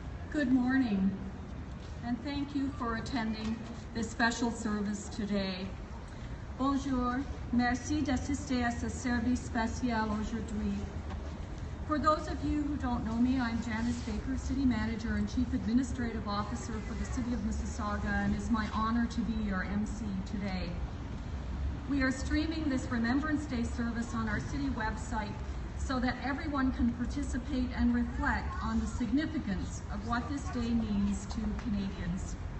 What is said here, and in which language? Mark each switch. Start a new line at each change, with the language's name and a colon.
English: Good morning, and thank you for attending this special service today.
French: Bonjour, merci d'assister à ce service spécial aujourd'hui.
English: For those of you who don't know me, I'm Janice Baker, City Manager and Chief Administrative Officer for the City of Mississauga, and it's my honor to be your MC today. We are streaming this Remembrance Day service on our city website so that everyone can participate and reflect on the significance of what this day means to Canadians.